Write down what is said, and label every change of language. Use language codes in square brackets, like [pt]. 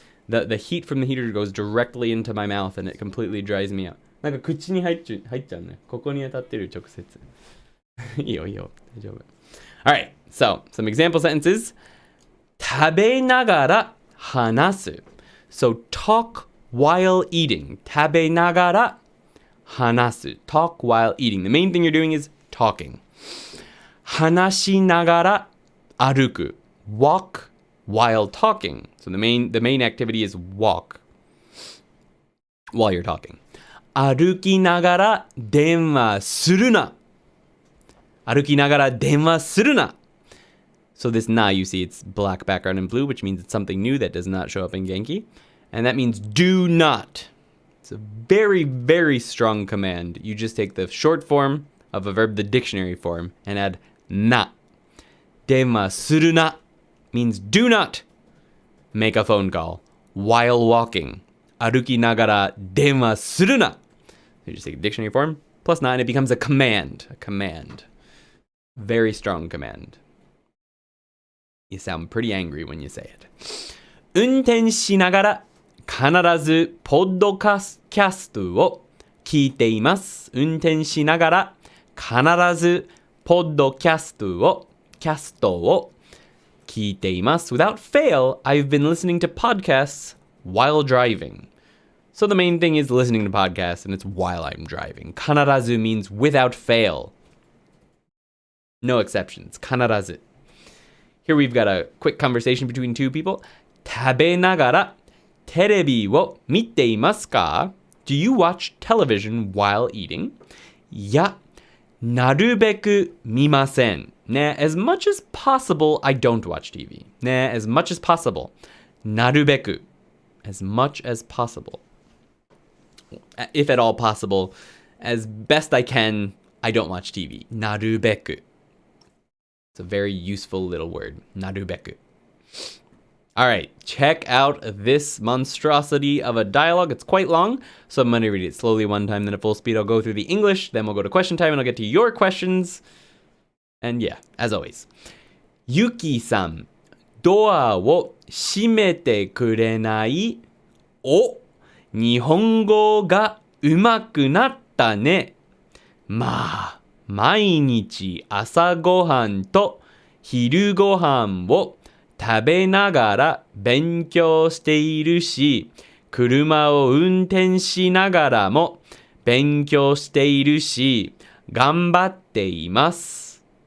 [en] The heat from the heater goes directly into my mouth and it completely dries me out. [ja] なんか口に入っちゃうね。ここに当たってる直接。いいよ、大丈夫。 [en] Alright, so some example sentences. [ja] 食べながら話す. [en] So talk while eating. [ja] 食べながら話す. [en] Talk while eating. The main thing you're doing is talking. [ja] 話しながら歩く. [en] Walk while talking. So the main activity is walk while you're talking. [ja] 歩きながら電話するな. 歩きながら電話するな. [en] So this na, you see, it's black background in blue, which means it's something new that does not show up in Genki. And that means do not. It's a very, very strong command. You just take the short form of a verb, the dictionary form, and add na. [ja] 電話するな [en] means do not make a phone call while walking. [ja] 歩きながら電話するな. [en] So you just take the dictionary form plus na, and it becomes a command. A command. Very strong command. You sound pretty angry when you say it. [ja] 運転しながら必ずポッドキャストを聞いています。運転しながら必ずポッドキャストを聞いています。 [en] Without fail, I've been listening to podcasts while driving. So the main thing is listening to podcasts, and it's while I'm driving. 必ず means without fail. No exceptions. 必ず. Here we've got a quick conversation between two people. [ja] 食べながらテレビを見ていますか? [en] Do you watch television while eating? [ja] いや、なるべく見ません。 [en] ね、as much as possible, I don't watch TV. ね、as much as possible. なるべく。As much as possible. If at all possible, as best I can, I don't watch TV. [ja] なるべく. [en] It's a very useful little word. なるべく.Alright, check out this monstrosity of a dialogue. It's quite long, so I'm going to read it slowly one time, then at full speed I'll go through the English, then we'll go to question time and I'll get to your questions. And yeah, as always. [ja] Yuki さん、ドアを閉めてくれない？お、日本語が上手くなったね。まあ、毎日朝ごはんと昼ごはんを食べながら勉強しているし、車を運転しながらも勉強しているし、頑張っています。